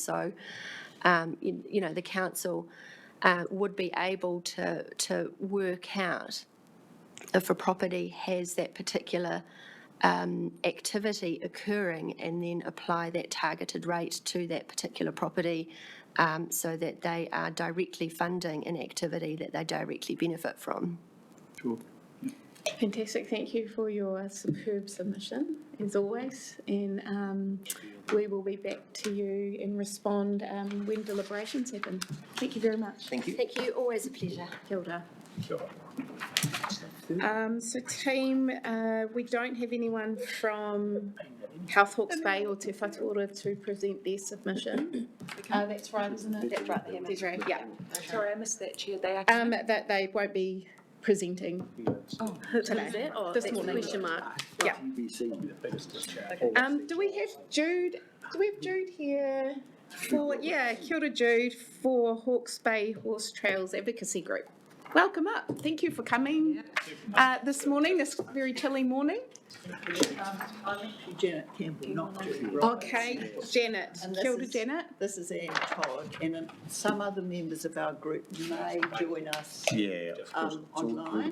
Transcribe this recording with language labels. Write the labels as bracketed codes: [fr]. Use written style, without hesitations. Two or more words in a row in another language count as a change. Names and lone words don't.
[en] So you know, the council would be able to work out if a property has that particular activity occurring and then apply that targeted rate to that particular property so that they are directly funding an activity that they directly benefit from. Sure. Fantastic, thank you for your superb submission, as always, and we will be back to you and respond when deliberations happen. Thank you very much. Thank you. Thank you, always a pleasure. [mi] Kia ora. [en] Sure. So team, we don't have anyone from Health Hawke's Bay or Te Whatuora to present their submission. That's right, isn't it? That's right, Desiree, yeah. Sorry, I missed that, Chair. They are. That they won't be presenting today, this morning. Question mark. Yeah. Do we have Jude here for, yeah, [mi] kia ora [en] Jude, for Hawke's Bay Horse Trails Advocacy Group. Welcome up. Thank you for coming this morning, this very chilly morning. I'm actually Janet Campbell, not Judy. Okay, Janet. And [mi] Kia ora, Janet. [en] This is Anne Todd, and some other members of our group may join us online.